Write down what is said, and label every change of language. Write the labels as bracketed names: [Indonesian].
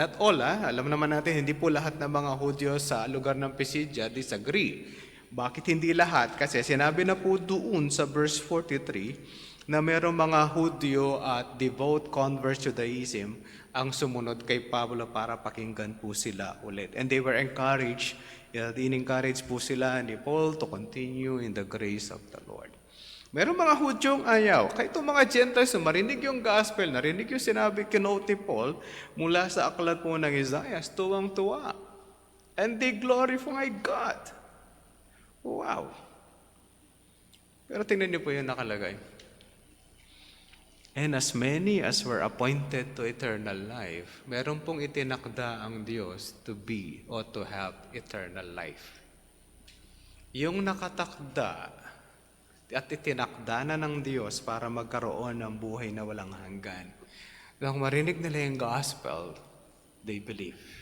[English] Not all, [Filipino] alam naman natin, hindi po lahat ng mga Hudyo sa lugar ng Pisidia disagree. Bakit hindi lahat? Kasi sinabi na po doon sa verse 43 na mayroong mga Hudyo at [English] devout converts to Judaism [Filipino] ang sumunod kay Pablo para pakinggan po sila ulit. [English] And they were encouraged, [Filipino] in-encourage po sila ni [English] Paul to continue in the grace of the Lord. [Filipino] Merong mga Hudyong ayaw. Kahit itong mga Gentiles, marinig yung gospel, narinig yung sinabi kinote Paul mula sa aklat po ng Isaiah, tuwang-tuwa. [English] and they glorify God. Wow! [Filipino] Pero tingnan niyo po yung nakalagay. [English] And as many as were appointed to eternal life, [Filipino] meron pong itinakda ang Diyos [English] to be or to have eternal life. [Filipino] Yung nakatakda at itinakda na ng Diyos para magkaroon ng buhay na walang hanggan. Nang marinig nila yung gospel, [English] they believe.